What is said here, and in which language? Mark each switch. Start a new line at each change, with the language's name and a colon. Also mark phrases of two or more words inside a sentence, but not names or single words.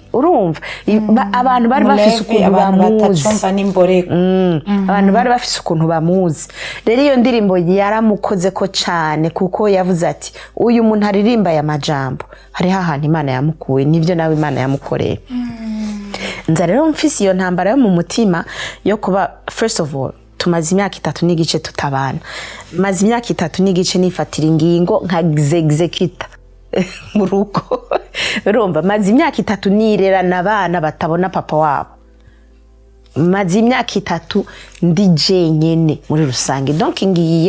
Rundi: urumva abantu bari bafise ukuntu bamuzi abantu bari bafise ukuntu bamuzi rero iyo ndirimbo yaramukoze ko cyane kuko yavuze ati uyu muntu aririmba ya majambo hari ahantu Imana yamukuye nivyo nawe Imana yamukoreye nza rero mfise iyo ntambara yo mu mutima yo kuba
English: first of all
Rundi: tumaze imyaka 3 n'igice tutabana maze imyaka 3 n'igice nifatira ingingo nka execute mu rugo urumva maze imyaka 3 nirera nabana batabona papa wabo maze imyaka 3 ndi jenyene muri rusange donc ngiye